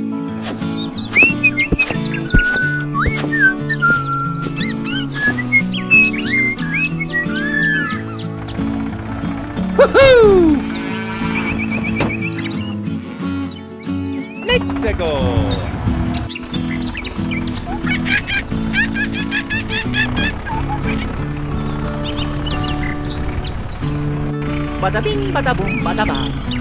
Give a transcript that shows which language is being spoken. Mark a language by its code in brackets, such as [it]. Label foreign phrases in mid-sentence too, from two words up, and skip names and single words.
[en] Woohoo! Let's go! [eu] Bada bing, bada boom, bada bang.